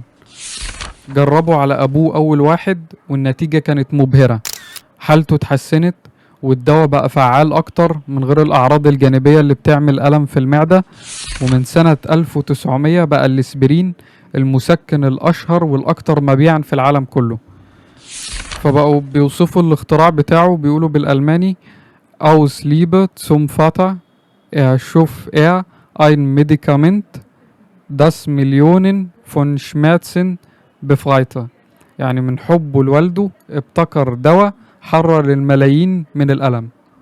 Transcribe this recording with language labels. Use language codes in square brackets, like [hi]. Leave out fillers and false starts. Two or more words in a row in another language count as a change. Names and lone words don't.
[ar] جربوا على أبوه أول واحد والنتيجة كانت مبهرة، حالته اتحسنت والدواء بقى فعال أكتر من غير الأعراض الجانبية اللي بتعمل ألم في المعدة. ومن سنة 1900 بقى الاسبرين المسكن الأشهر والأكثر مبيعا في العالم كله. فبقوا بيوصفوا الاختراع بتاعه، بيقولوا بالألماني [de] Aus Liebe zum Vater erschuf er ein Medikament, das Millionen von Schmerzen befreite. [ar] يعني من حبه لوالده ابتكر دواء حرر الملايين من الألم.